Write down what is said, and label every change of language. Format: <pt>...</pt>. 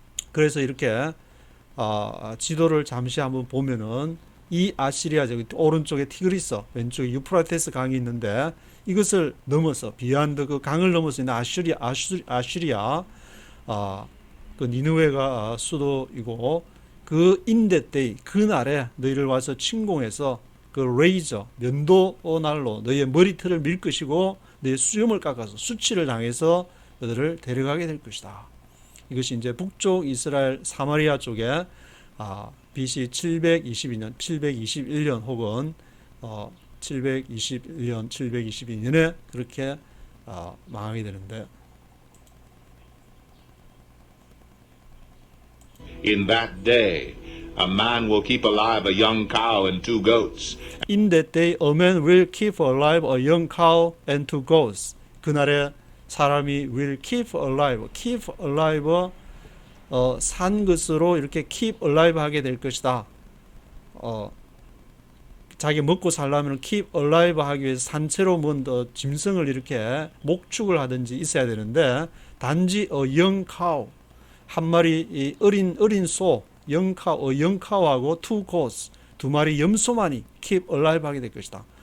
<ko>그래서 이렇게 지도를 잠시 한번 보면은, 이 아시리아 저기 오른쪽에 티그리스, 왼쪽에 유프라테스 강이 있는데, 이것을 넘어서 비안드 그 강을 넘어서 있는 아시리아 그 니느웨가 수도이고, 그 인데때이 그날에 너희를 와서 침공해서 그 레이저 면도날로 너희의 머리털을 밀 것이고, 너희의 수염을 깎아서 수치를 당해서 너희를 데려가게 될 것이다. 이것이 이제 북쪽 이스라엘 사마리아 쪽에 BC 721년 혹은 722년에 그렇게 망하게 되는데,</ko> <en>In that day, a man will keep alive a young cow and 2 goats. In that day, a man will keep alive a young cow and 2 goats.</en> <ko>그날에 사람이</ko> <en>will keep alive, keep alive,</en> <ko>산 것으로 이렇게</ko> <en>keep alive</en> <ko>하게 될 것이다. 자기 먹고 살려면</ko> <en>keep alive</en> <ko>하기 위해서 산채로 뭔 짐승을 이렇게 목축을 하든지 있어야 되는데, 단지</ko> <en>a young cow,</en> <ko>한 마리 어린 소,</ko> <en>young cow</en> <ko>하고</ko> <en>2 goats,</en> <ko>2마리 염소만이</ko> <en>keep alive</en> <ko>하게 될 것이다.</ko>